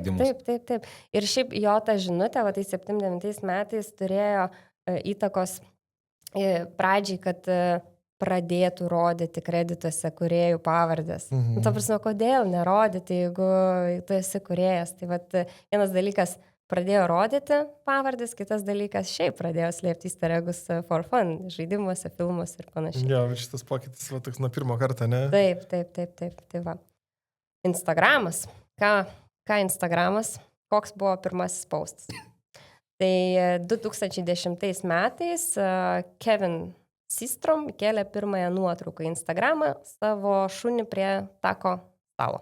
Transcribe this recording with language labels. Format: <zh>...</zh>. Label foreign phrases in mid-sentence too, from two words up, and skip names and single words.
<lt>Ir šiaip jo ta žinutė, tai 79 metais turėjo įtakos pradžiai, kad pradėtų rodyti kredituose kūrėjų pavardės. Ta prasme, kodėl nerodyti, jeigu tu esi kūrėjas. Tai vienas dalykas pradėjo rodyti pavardės, kitas dalykas šiaip pradėjo slėpti</lt> <en>easter eggus for fun,</en> <lt>žaidimuose, filmuose ir panašiai. Jo, šitas pokytis toks nuo pirmo karto, ne? Taip. Tai va. Instagramas. Ką Instagramas? Koks buvo pirmasis postas? Tai 2010 metais Kevin Systrom kėlė pirmąją nuotrauką į Instagramą savo šunį prie tako stalo.</lt>